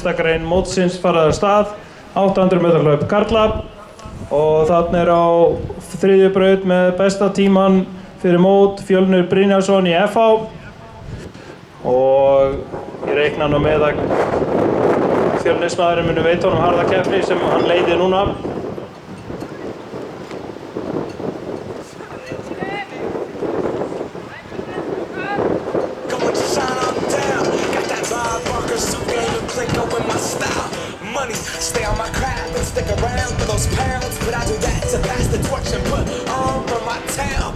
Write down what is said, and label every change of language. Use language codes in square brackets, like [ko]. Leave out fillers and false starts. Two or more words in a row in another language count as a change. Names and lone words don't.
[is] fyrsta grein mótsins farið af stað, 800 metra hlaup karla og þarna er á þriðju braut með besta tíman fyrir mót Fjölnir Brynjarsson í FH og ég reikna nú með að Fjölnismaðurinn muni veita honum harða keppni sem hann leiði núna. [en] Stay on my craft and stick around for those pounds, but I do that to pass the torch and put on for my town.